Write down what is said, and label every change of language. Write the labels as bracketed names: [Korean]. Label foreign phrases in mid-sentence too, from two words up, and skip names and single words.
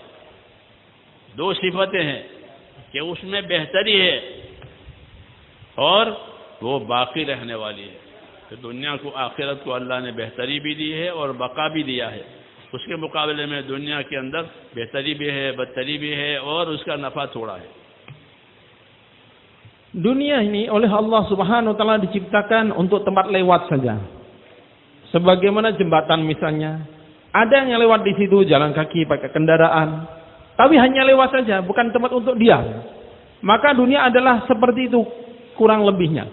[Urdu] دو صفتیں ہیں کہ اس میں بہتری ہے اور وہ باقی رہنے والی ہے. تو دنیا کو، آخرت کو اللہ نے بہتری بھی دی ہے اور بقا بھی دیا ہے. اس کے مقابلے میں دنیا کے اندر بہتری بھی ہے، بدتری بھی ہے اور اس کا نفع تھوڑا ہے. [Indonesian] Dunia ini oleh Allah [Arabic] سبحانه وتعالى [Indonesian] diciptakan untuk tempat lewat saja. Sebagaimana jembatan misalnya, ada yang lewat di situ jalan kaki pakai kendaraan, tapi hanya lewat saja, bukan tempat untuk diam. Maka dunia adalah seperti itu kurang lebihnya.